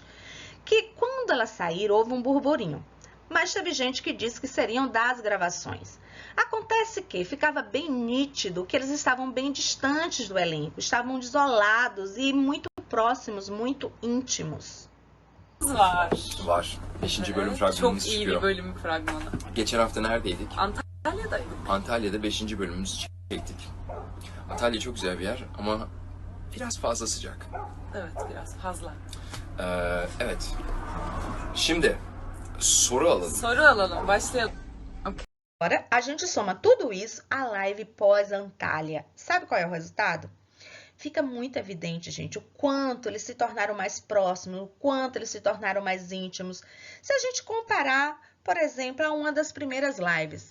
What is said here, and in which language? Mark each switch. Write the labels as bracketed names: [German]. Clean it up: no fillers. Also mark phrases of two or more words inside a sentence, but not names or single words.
[Portuguese] Que quando elas saíram, houve um burburinho, mas teve gente que disse que seriam das gravações. Acontece que ficava bem nítido que eles estavam bem distantes do elenco, estavam isolados e muito próximos, muito íntimos. [Turkish] Var. Var. 5. bölüm fragmanımız Çok iyi çıkıyor. bir bölüm fragmanı. Geçen hafta neredeydik? Antalya'daydık. Antalya'da 5. bölümümüzü çektik. Antalya çok güzel bir yer ama biraz fazla sıcak. Evet, biraz fazla. Evet. Şimdi soru alalım. Soru alalım, başlayalım. [Portuguese] Agora, a gente soma tudo isso à live pós-Antália. Sabe qual é o resultado? Fica muito evidente, gente, o quanto eles se tornaram mais próximos, o quanto eles se tornaram mais íntimos. Se a gente comparar, por exemplo, a uma das primeiras lives.